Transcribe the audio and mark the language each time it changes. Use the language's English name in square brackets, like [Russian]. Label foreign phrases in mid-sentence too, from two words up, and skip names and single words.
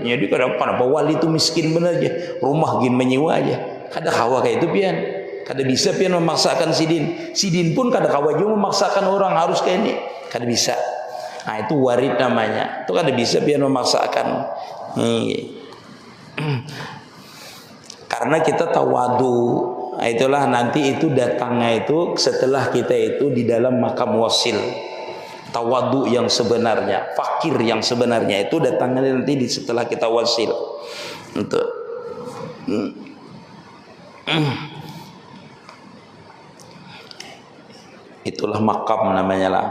[Banjar] Jadi kenapa wali itu miskin benar aja, rumah gin menyewa aja, kada kawa kayak itu pian. Kada bisa pian memaksakan sidin. Sidin pun kada kawa juga memaksakan orang harus kayak ini. Kada bisa. Nah itu warid namanya. Itu kada bisa pian memaksakan. [Indonesian] Karena kita tawadu. Nah, itulah nanti itu datangnya itu setelah kita itu di dalam makam wasil. Tawadu yang sebenarnya, fakir yang sebenarnya itu datangnya nanti setelah kita wasil. Untuk itulah makam namanya lah.